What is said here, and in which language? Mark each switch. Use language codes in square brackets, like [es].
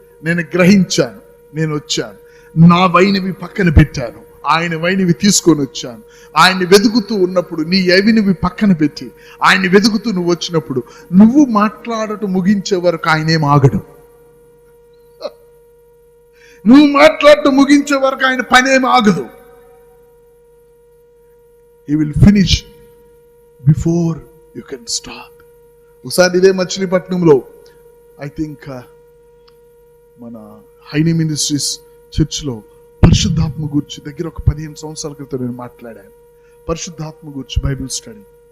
[te] నేను గ్రహించాను, నేను వచ్చాను, నా వైనివి పక్కన పెట్టాను, ఆయన వైనివి తీసుకొని వచ్చాను. ఆయన్ని వెతుకుతూ ఉన్నప్పుడు నీ అవినివి పక్కన పెట్టి ఆయన్ని వెతుకుతూ నువ్వు వచ్చినప్పుడు నువ్వు మాట్లాడటం ముగించే వరకు ఆయనేం ఆగడు. నువ్వు మాట్లాడటం ముగించే వరకు ఆయన పనేం ఆగదు. [en] He will finish before you can start. [te] ఒకసారి ఇదే మచిలీపట్నంలో ఐ థింక్ మన హైనీ మినిస్ట్రీస్ చర్చ్లో పరిశుద్ధాత్మ గురించి దగ్గర ఒక 15 సంవత్సరాల క్రితం నేను మాట్లాడాను. పరిశుద్ధాత్మ గురించి బైబిల్ స్టడీ.